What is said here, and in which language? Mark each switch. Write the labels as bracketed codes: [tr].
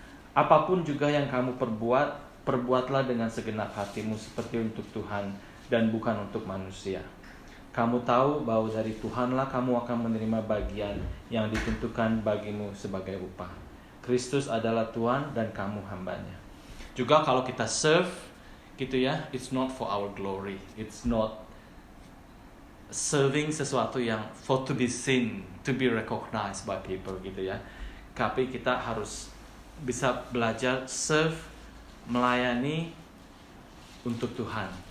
[id] Apapun juga yang kamu perbuatlah dengan segenap hatimu seperti untuk Tuhan dan bukan untuk manusia. Kamu tahu bahwa dari Tuhanlah kamu akan menerima bagian yang ditentukan bagimu sebagai upah. Kristus adalah Tuhan dan kamu hambanya. Juga kalau kita [en] serve [id] gitu ya, [en] it's not for our glory, it's not serving [id] sesuatu yang [en] for to be seen, to be recognized by people gitu ya. [id] Tapi kita harus bisa belajar serve, melayani untuk Tuhan.